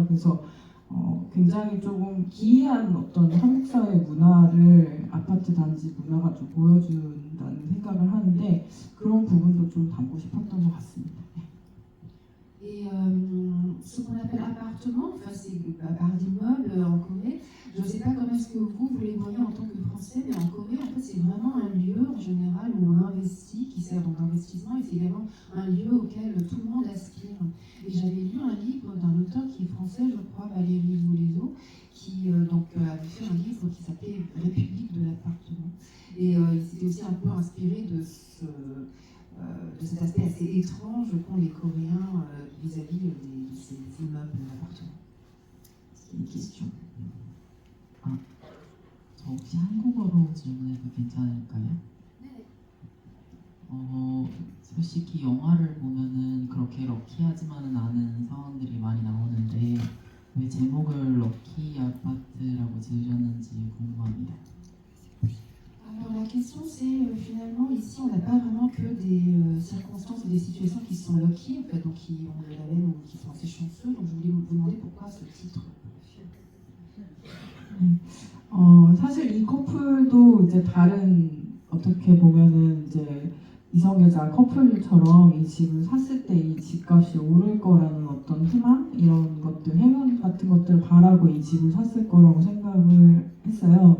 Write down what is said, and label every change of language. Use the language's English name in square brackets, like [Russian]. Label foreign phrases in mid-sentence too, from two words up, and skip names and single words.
[Korean] 그래서 굉장히 조금 기이한 어떤 한국 사회 문화를 아파트 단지 문화가 좀 보여준다는 생각을 하는데 그런 부분도 좀 담고 싶었던 것 같습니다. [French] Et ce qu'on appelle appartement, enfin c'est par d'immeuble en Corée, je ne sais pas comment est-ce que vous les voyez en tant que Français, mais en Corée en fait c'est vraiment un lieu en général où on investit, qui sert donc d'investissement et c'est également un lieu auquel tout le monde aspire. Et j'avais lu un livre d'un auteur qui est français, je crois, Valérie Loulézo, qui avait fait un livre qui s'appelait République de l'appartement. Et il s'était aussi un peu inspiré de cet aspect assez étrange qu'ont les Coréens vis-à-vis de ces immeubles d'appartements. Une question. [Korean] 저 혹시 한국어로 질문해도 괜찮을까요? 네. 솔직히 영화를 보면은 그렇게 럭키하지만은 않은 상황들이 많이 나오는데 왜 제목을 럭키 아파트라고 지으셨는지 궁금합니다. [French] Alors la question c'est finalement ici on n'a pas vraiment que des circonstances et des situations qui sont lucky en fait, donc qui ont de la veine ou qui sont assez chanceux, donc je voulais vous demander pourquoi ce titre. [Korean] 사실 이 커플도 이제 다른 어떻게 보면은 이제 이성애자 커플처럼 이 집을 샀을 때 이 집값이 오를 거라는 어떤 희망 이런 것들 행운 같은 것들을 바라고 이 집을 샀을 거라고 생각을 했어요.